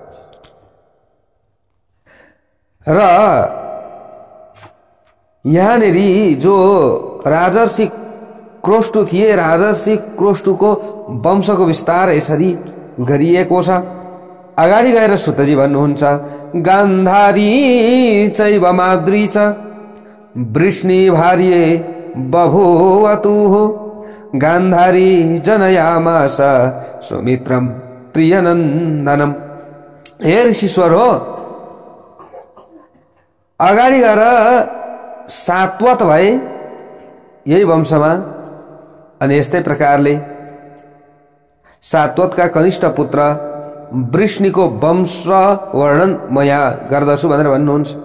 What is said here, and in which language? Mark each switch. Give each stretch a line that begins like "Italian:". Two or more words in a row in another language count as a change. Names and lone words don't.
Nepali: र यहाँनेरि जो राजर्षि क्रोष्टु थिए, राजर्षि क्रोष्टुको वंशको विस्तार यसरी गरिएको छ। अगाडि गएर सुतजी भन्नुहुन्छ,
Sanskrit: गान्धारी चैव माद्री च वृष्णि भार्ये बभूवतुः गान्धारी जनयामास सुमित्रम प्रियनन्दनम।
Nepali: हे ऋषीश्वर हो, अगाडि गएर सात्वत भए यही वंशमा। अनि यस्तै प्रकारले सात्वतका कनिष्ठ पुत्र वृष्णिको वंश वर्णन म यहाँ गर्दछु भनेर भन्नुहुन्छ।